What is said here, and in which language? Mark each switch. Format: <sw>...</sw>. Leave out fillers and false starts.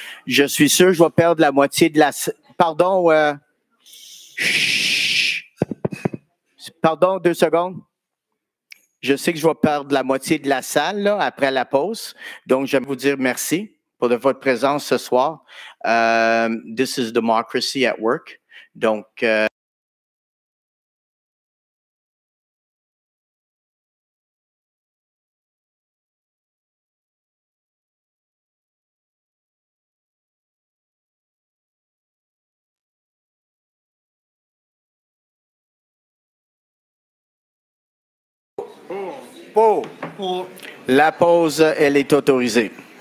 <fr>Je suis sûr que je vais perdre la moitié de la salle. Pardon. Pardon, 2 secondes. Je sais que je vais perdre la moitié de la salle là, après la pause. Donc, j'aime vous dire merci pour votre présence ce soir.</fr> <en>This is democracy at work.</en> <fr>Donc, la pause, elle est autorisée.</fr>